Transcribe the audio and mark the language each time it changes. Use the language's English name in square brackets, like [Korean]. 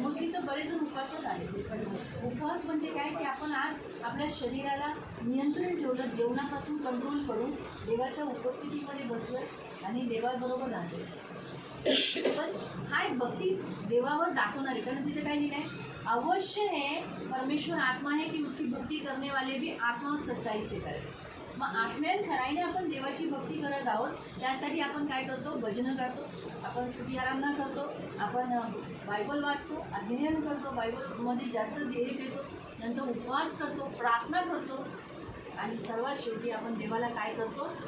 [Marathi] Mostly तर बरेच जण उपवासच आले. पण उपवास म्हणजे काय की आपण आज आपल्या शरीराला नियंत्रण ठेवलं, जेवणापासून कंट्रोल करून देवाच्या उपस्थितीमध्ये बसलं आणि देवाबरोबर राहतो. पण हा एक भक्ती देवावर दाखवणारी. कारण तिथे काय लिहिलं आहे? [Hindi] अवश्य है परमेश्वर आत्मा है कि उसकी भक्ती करने वाले भी आत्मा और सच्चाई से करें. [Marathi] मग आत्म्यान खराईने आपण देवाची भक्ती करत आहोत. त्यासाठी आपण काय करतो? भजनं गातो, आपण स्तुती आराधना करतो, आपण बायबल वाचतो, अध्ययन करतो, बायबलमध्ये जास्त ध्येय देतो, नंतर उपवास करतो, प्रार्थना करतो आणि सर्वात शेवटी आपण देवाला काय करतो?